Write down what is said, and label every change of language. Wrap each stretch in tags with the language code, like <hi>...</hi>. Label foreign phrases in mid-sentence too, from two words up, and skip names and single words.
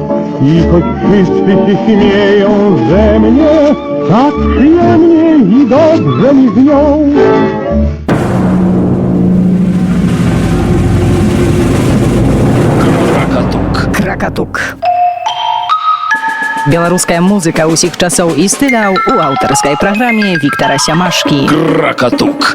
<pl>I choć wszyscy się śmieją ze mnie, tak przyjemnie i dobrze mi z nią.</pl> <be>Кракатук. Беларуская музыка ўсіх часоў і стыляў у аўтарскай праграме Віктара Сямашкі. Кракатук.</be>